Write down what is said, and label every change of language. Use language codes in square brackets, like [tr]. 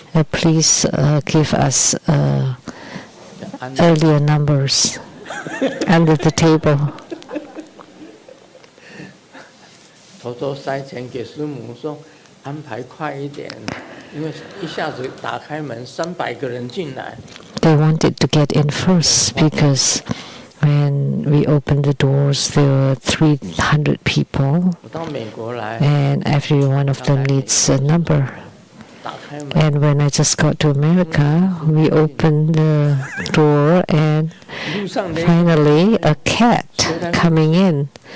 [en] Please give us earlier numbers under the table. [zh] 偷偷塞钱给师母说安排快一点，因为一下子打开门300个人进来。 [en] They wanted to get in first because when we opened the doors, there were 300 people, and every one of them needs a number. And when I just got to America, we opened the door and finally a cat coming in.